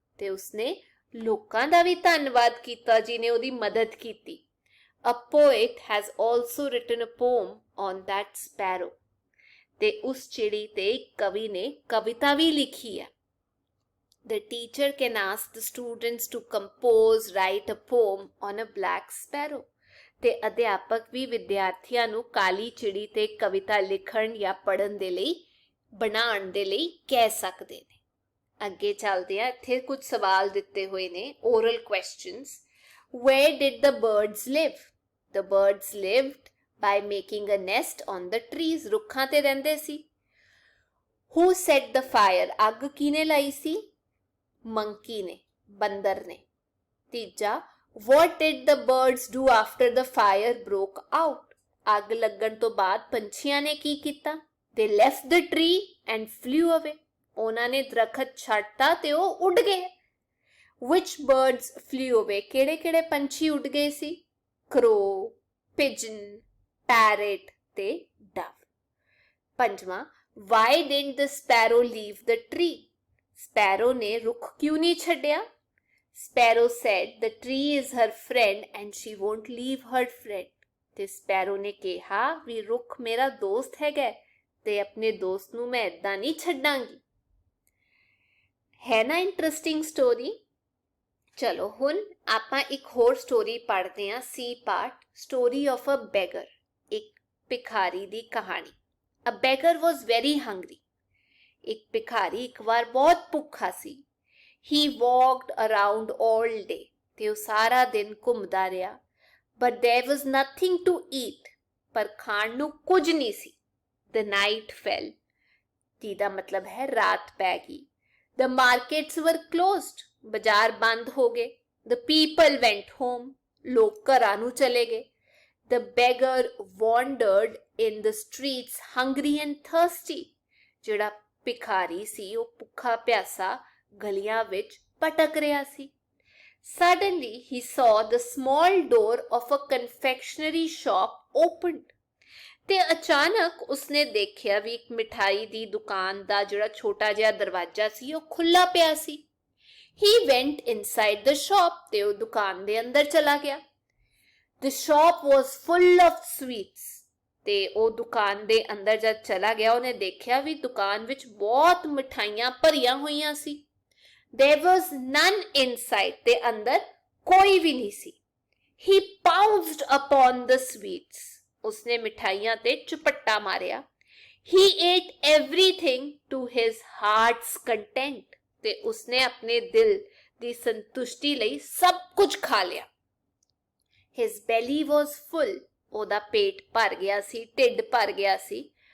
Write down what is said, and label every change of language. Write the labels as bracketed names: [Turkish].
[Punjabi] ਤੇ ਉਸਨੇ ਲੋਕਾਂ ਦਾ ਵੀ ਧੰਨਵਾਦ ਕੀਤਾ ਜਿਨੇ ਉਹਦੀ ਮਦਦ ਕੀਤੀ। [English] A poet has also written a poem on that sparrow. [Punjabi] ਤੇ ਉਸ ਚਿੜੀ ਤੇ ਕਵੀ ਨੇ ਕਵਿਤਾ ਵੀ ਲਿਖੀ ਹੈ। [English] The teacher can ask the students to compose, write a poem on a black sparrow. [Punjabi] ਤੇ ਅਧਿਆਪਕ ਵੀ ਵਿਦਿਆਰਥੀਆਂ ਨੂੰ ਕਾਲੀ ਚਿੜੀ ਤੇ ਕਵਿਤਾ ਲਿਖਣ ਜਾਂ ਪੜ੍ਹਨ ਦੇ ਲਈ ਬਣਾਉਣ ਦੇ ਲਈ ਕਹਿ ਸਕਦੇ ਨੇ। ਅੱਗੇ ਚੱਲਦੇ ਆ। ਇੱਥੇ ਕੁਝ ਸਵਾਲ ਦਿੱਤੇ ਹੋਏ ਨੇ [English] oral questions. Where did the birds live? The birds lived by making a nest on the trees. [Punjabi] ਰੁੱਖਾਂ ਤੇ ਰਹਿੰਦੇ ਸੀ। [English] Who set the fire? [Punjabi] ਅੱਗ ਕਿਹਨੇ ਲਾਈ ਸੀ? ਮੰਕੀ ਨੇ, ਬੰਦਰ ਨੇ। [English] ਤੀਜਾ, what did the birds do after the fire broke out? [Punjabi] ਅੱਗ ਲੱਗਣ ਤੋਂ ਬਾਅਦ ਪੰਛੀਆਂ ਨੇ ਕੀ ਕੀਤਾ? [English] They left the tree and flew away. [Punjabi] ਉਹਨਾਂ ਨੇ ਦਰਖਤ ਛੱਡਤਾ ਤੇ ਉਹ ਉੱਡ ਗਏ। [English] Which birds flew away? [Punjabi] ਕਿਹੜੇ ਪੰਛੀ ਉੱਡ ਗਏ ਸੀ? [English] Crow, pigeon, parrot [Punjabi] ਤੇ dove. [English] ਪੰਜਵਾਂ, why didn't the sparrow leave the tree? [Punjabi] Sparrow ਨੇ ਰੁੱਖ ਕਿਉਂ ਨਹੀਂ ਛੱਡਿਆ? [English] Sparrow said the tree is her friend and she won't leave her friend. [Punjabi] ਤੇ sparrow ਨੇ ਕਿਹਾ ਵੀ ਰੁੱਖ ਮੇਰਾ ਦੋਸਤ ਹੈਗਾ ਤੇ ਆਪਣੇ ਦੋਸਤ ਨੂੰ ਮੈਂ ਏਦਾਂ ਨਹੀਂ ਛੱਡਾਂਗੀ। ਹੈ ਨਾ [English] Interesting story. [Punjabi] ਚਲੋ ਹੁਣ ਆਪਾਂ ਇੱਕ ਹੋਰ ਸਟੋਰੀ ਪੜ੍ਹਦੇ ਹਾਂ। [English] C part, story of a beggar. [Punjabi] ਇੱਕ ਭਿਖਾਰੀ ਦੀ ਕਹਾਣੀ। [English] A beggar was very hungry. [Punjabi] ਇੱਕ ਭਿਖਾਰੀ ਇੱਕ ਵਾਰ ਬਹੁਤ ਭੁੱਖਾ ਸੀ। [English] He walked around all day. [Punjabi] ਤੇ ਉਹ ਸਾਰਾ ਦਿਨ ਘੁੰਮਦਾ ਰਿਹਾ। [English] But there was nothing to eat. [Punjabi] ਪਰ ਖਾਣ ਨੂੰ ਕੁਝ ਨਹੀਂ ਸੀ। [English] The night fell. [Punjabi] ਜਿਹਦਾ ਮਤਲਬ ਹੈ ਰਾਤ ਪੈ ਗਈ। [English] The markets were closed. [Punjabi] ਬਾਜ਼ਾਰ ਬੰਦ ਹੋ ਗਏ। [English] The people went home. [Punjabi] ਲੋਕ ਘਰਾਂ ਨੂੰ ਚਲੇ ਗਏ। [English] The beggar wandered in the streets hungry and thirsty. [Punjabi] ਜਿਹੜਾ ਭਿਖਾਰੀ ਸੀ ਉਹ ਭੁੱਖਾ ਪਿਆਸਾ ਗਲੀਆਂ ਵਿੱਚ ਭਟਕ ਰਿਹਾ ਸੀ। [English] Suddenly he saw the small door of a confectionery shop opened. [Punjabi] ਤੇ ਅਚਾਨਕ ਉਸਨੇ ਦੇਖਿਆ ਵੀ ਇੱਕ ਮਿਠਾਈ ਦੀ ਦੁਕਾਨ ਦਾ ਜਿਹੜਾ ਛੋਟਾ ਜਿਹਾ ਦਰਵਾਜ਼ਾ ਸੀ ਉਹ ਖੁੱਲਾ ਪਿਆ ਸੀ। [English] He went inside the shop [Punjabi] ਤੇ ਉਹ ਦੁਕਾਨ ਦੇ ਅੰਦਰ ਚਲਾ ਗਿਆ। [English] The shop was full of sweets [Punjabi] ਤੇ ਉਹ ਦੁਕਾਨ ਦੇ ਅੰਦਰ ਜਦ ਚਲਾ ਗਿਆ ਉਹਨੇ ਦੇਖਿਆ ਵੀ ਦੁਕਾਨ ਵਿੱਚ ਬਹੁਤ ਮਿਠਾਈਆਂ ਭਰੀਆਂ ਹੋਈਆਂ ਸੀ। [English] There was none inside [Punjabi] ਤੇ ਅੰਦਰ ਕੋਈ ਵੀ ਨਹੀਂ ਸੀ। [English] He pounced upon the sweets [Punjabi] ਉਸਨੇ ਮਿਠਾਈਆਂ ਤੇ ਝਪੱਟਾ ਮਾਰਿਆ। [English] He ate everything to his heart's content [Punjabi] ਤੇ ਉਸਨੇ ਆਪਣੇ ਦਿਲ ਦੀ ਸੰਤੁਸ਼ਟੀ ਲਈ ਸਭ ਕੁਝ ਖਾ ਲਿਆ। [English] His belly was full [Punjabi] ਉਹਦਾ ਪੇਟ ਭਰ ਗਿਆ ਸੀ, ਢਿੱਡ ਭਰ ਗਿਆ ਸੀ।